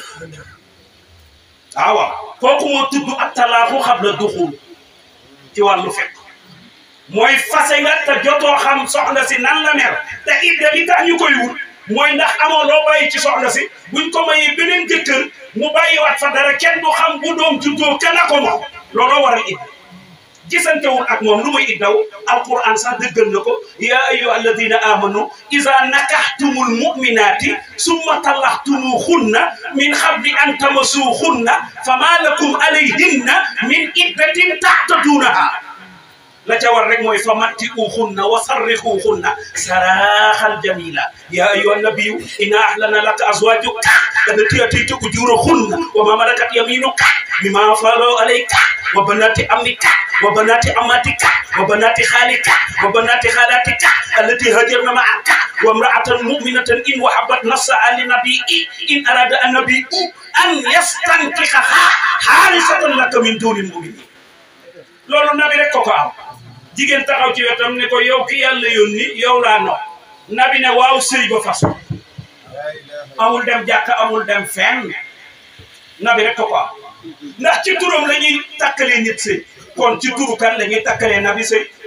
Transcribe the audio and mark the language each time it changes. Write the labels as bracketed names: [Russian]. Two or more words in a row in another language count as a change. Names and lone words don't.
[Wolof] waaw kooku moo tudd ak talaaxu xabla duxul ci wàllu fekk mooy fase nga te jotoo xam soxna si nan la mel te idda li tax ñu koy wut mooy ndax amoo loo bàyyi ci soxna si buñ ko mayee beneen jëkkër mu bàyyiwaat fa dara kenn du xam bu doom juddoo kenn ko moom looloo waral idda gisantewul ak moom lu muy iddaw alquran sax dëggal na ko [Arabic] يا أيها الذين آمنوا إذا نكحتم المؤمنات ثم طلقتموهن من قبل أن تمسوهن فما لكم عليهن من عدة تعتدونها [Wolof] la ca war rek mooy [Arabic] فمتعوهن وسرحوهن سراحا جميلا يا أيها النبي إنا أحللنا لك أزواجك اللاتي آتيت أجورهن وما ملكت يمينك مما أفاء الله عليك وبنات عمك وبنات عماتك وبنات خالك وبنات خالاتك اللاتي هاجرن معك وامرأة مؤمنة إن وهبت نفسها للنبي إن أراد النبي أن يستنكحها خالصة لك من دون المؤمنين [Wolof] loolu nabi rek ko am jigéen taxaw ci wetam ne ko yow ki yàlla yónni yow laa no nabi ne waaw sëy ba façon amul dem jàkk amul dem fenn nabi rek ko am ndax ci turam la ñuy takkalee nit sëy kon ci turu kan la ñuy takkalee nabi sëy